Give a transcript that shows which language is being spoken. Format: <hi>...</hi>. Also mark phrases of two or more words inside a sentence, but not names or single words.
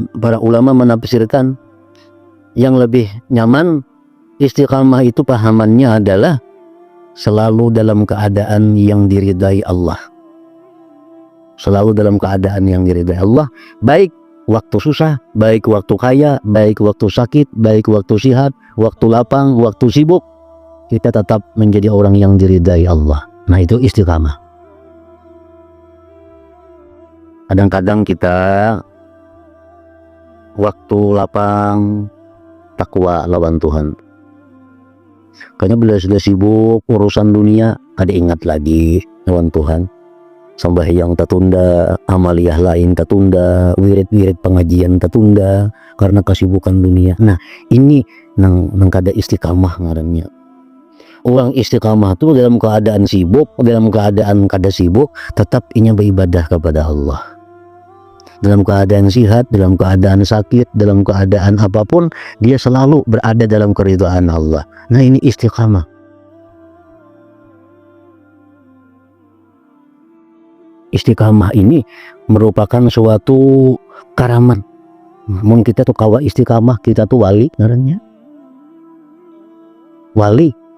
<id>Para ulama menafsirkan. Yang lebih nyaman, istiqamah itu pahamannya adalah selalu dalam keadaan yang diridai Allah. Selalu dalam keadaan yang diridai Allah, baik waktu susah, baik waktu kaya, baik waktu sakit, baik waktu sehat, waktu lapang, waktu sibuk, kita tetap menjadi orang yang diridai Allah. Nah, itu istiqamah.</id> <bjn>Kadang-kadang kita waktu lapang takwa lawan Tuhan. Karena bila sudah sibuk urusan dunia, ada ingat lagi lawan Tuhan.</bjn> <id>Sembahyang tertunda, amaliyah lain tertunda, wirid-wirid pengajian tertunda karena kesibukan dunia.</id> <bjn>Nah, ini nang kada istiqamah ngarannya.</bjn> <id>Orang istiqamah itu dalam keadaan sibuk, dalam keadaan kada sibuk, tetap inya beribadah kepada Allah. Dalam keadaan sehat, dalam keadaan sakit, dalam keadaan apapun, dia selalu berada dalam keridhaan Allah. Nah, ini istiqamah. Istiqamah ini merupakan suatu karamat.</id> <bjn>Mun kita tuh kawa istiqamah, kita tuh wali ngarannya.</bjn> <id>Wali.</id>